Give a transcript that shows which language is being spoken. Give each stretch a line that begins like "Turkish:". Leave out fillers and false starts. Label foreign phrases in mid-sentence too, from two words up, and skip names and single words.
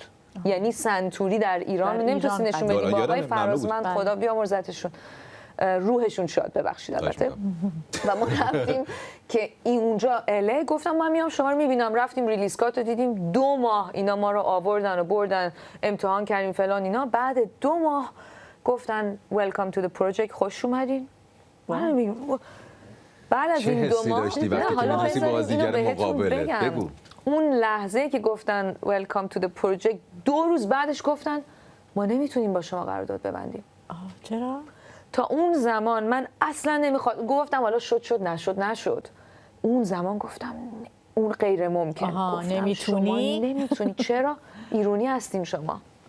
Persian: یعنی سنتوری در ایران نمیتونستی نشون بدیم. با آقای فرازمند خدا بیامرزتشون، روحشون شاد، ببخشید البته. و ما رفتیم که اونجا اله، گفتم من میام شما رو میبینم. رفتیم ریدلی اسکات رو دیدیم. 2 ماه اینا ما رو آوردن و بردن امتحان کردیم فلان اینا. بعد 2 ماه گفتن
English: welcome to the project،
Persian: خوش اومدین. بعد از این 2 ماه داشتی وقتی که بازیگر مقابلت؟ بگو. اون لحظه که گفتن
English: welcome to the project،
Persian: 2 روز بعدش گفتن ما نمیتونیم با شما قرارداد ببندیم. چرا؟ تا اون زمان من اصلا گفتم حالا شد نشد. اون زمان گفتم اون غیر ممکن. گفتم نمیتونی؟ چرا؟ ایرانی هستیم شما.